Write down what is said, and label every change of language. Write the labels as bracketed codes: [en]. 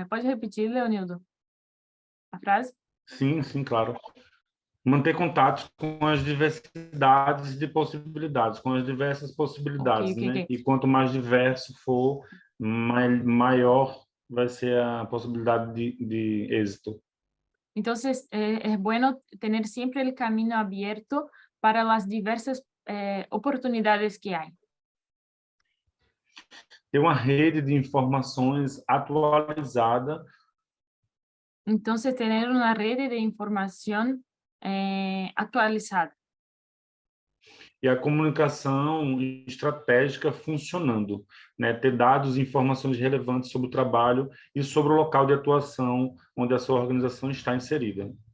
[es] ¿Puedes repetir, Leonildo, [pt] a frase? Sim, claro. Manter contato com as diversidades de possibilidades, com as diversas possibilidades, [en] Okay. [pt] né? E quanto mais diverso for, maior vai ser a possibilidade de êxito. [es] Entonces, es bueno tener siempre el camino abierto para las diversas oportunidades que hay. [pt] Ter uma rede de informações atualizada. [es] Entonces, tener una red de información actualizada. [pt] E a comunicação estratégica funcionando, né? Ter dados e informações relevantes sobre o trabalho e sobre o local de atuação onde a sua organização está inserida.